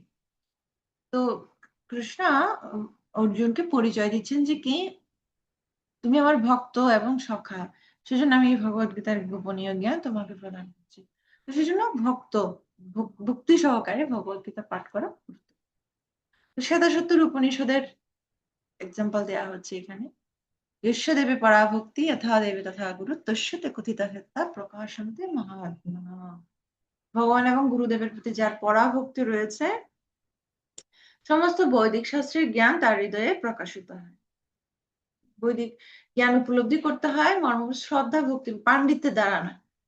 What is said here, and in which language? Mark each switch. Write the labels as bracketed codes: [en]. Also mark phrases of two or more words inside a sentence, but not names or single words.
[bn] তো কৃষ্ণ অর্জুনকে পরিচয় দিচ্ছেন যে কি, তুমি আমার ভক্ত এবং সখা, সেজন্য আমি এই ভগবত গীতার গোপনীয় জ্ঞান তোমাকে প্রদান করছি। তো সেজন্য ভক্তি সহকারে ভগবত গীতা পাঠ করা। তো শ্বেতাসত্তর উপনিষদের এক্সাম্পল দেওয়া হচ্ছে এখানে, [sa] यस्य देवे पराभक्ति यथा देवे तथा गुरु तस्यते कथिता हेता प्रकाशन्ते महात्मा। [bn] ভগবান এবং গুরুদেবের প্রতি যার পরাভক্তি রয়েছে, সমস্ত বৈদিক শাস্ত্রের জ্ঞান তার হৃদয়ে প্রকাশিত হয়। বৈদিক জ্ঞান উপলব্ধি করতে হয় মর্ম শ্রদ্ধা ভক্তি পাণ্ডিত্যের দ্বারা না।